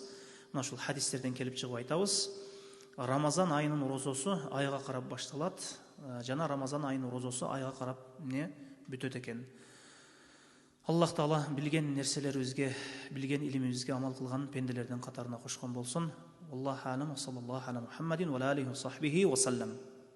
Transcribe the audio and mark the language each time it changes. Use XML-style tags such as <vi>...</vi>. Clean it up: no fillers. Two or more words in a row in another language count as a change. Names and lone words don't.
<ky>Мына ушул хадистерден келип чыгып айтабыз. Рамазан айынын орозосу айга карап башталат, жана Рамазан айынын орозосу айга карап бүтөт экен. Аллах Таала билген нерселерибизге, билген илимибизге амал кылган пенделердин катарына кошкон болсун.</ky> <ar>الله أعلم. صلى الله على محمد وعليه وصحبه وسلم.</ar>